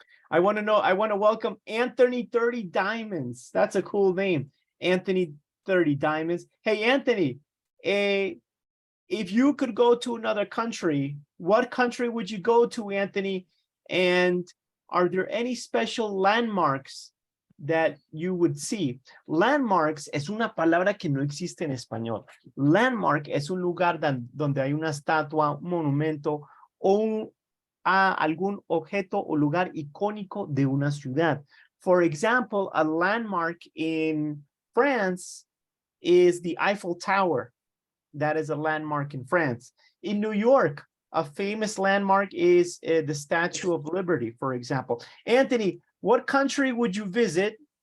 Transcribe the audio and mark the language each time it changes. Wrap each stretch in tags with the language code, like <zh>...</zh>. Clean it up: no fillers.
<en>I want to welcome Anthony 30 Diamonds. That's a cool name. Anthony 30 Diamonds. Hey, Anthony, if you could go to another country, what country would you go to, Anthony? And are there any special landmarks that you would see?</en> <es>Landmarks es una palabra que no existe en español. Landmark es un lugar donde hay una estatua, un monumento o algún objeto o lugar icónico de una ciudad.</es> <en>For example, a landmark in France is the Eiffel Tower. That is a landmark in France. In New York, a famous landmark is the Statue of Liberty, for example. Anthony, what country would you visit</en>